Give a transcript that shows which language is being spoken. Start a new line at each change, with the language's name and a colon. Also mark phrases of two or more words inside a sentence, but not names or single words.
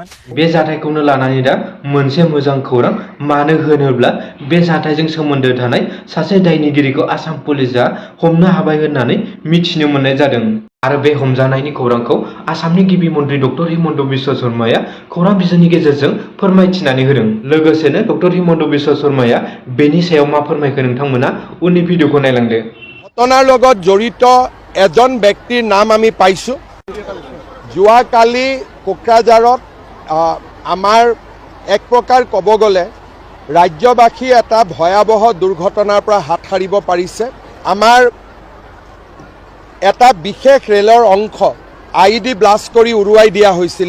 Bodo: बे जाथायखौनो लानानै दा मोनसे मोजां खौरां मानो होनोब्ला बे जाथायजों सोमोन्दो थानाय सासे दायनिगिरिखौ आसाम पुलिसआ हमनो हाबाय होननानै मिथिनो मोननाय जादों। आरो बे हमजानायनि खौरांखौ आसामनि गिबि मन्त्रि डक्टर हिमन्त बिश्व शर्माया खौरां बिजोंनि गेजेरजों फोरमायथिनानै होदों। लोगोसेनो डक्टर हिमन्त बिश्व शर्माया बेनि सायाव मा फोरमायखो नोंथांमोना उननि भिडिअखौ नायलांदो।
Assamese: घटनार লগত জড়িত এজন ব্যক্তিৰ নাম আমি পাইছো। যোৱাকালি কোকৰাঝাৰত আমাৰ এক প্ৰকাৰ ক'ব গ'লে ৰাজ্যবাসী এটা ভয়াৱহ দুৰ্ঘটনাৰ পৰা হাত সাৰিব পাৰিছে। আমাৰ এটা বিশেষ ৰেলৰ অংশ IED ব্লাষ্ট কৰি উৰুৱাই দিয়া হৈছিল।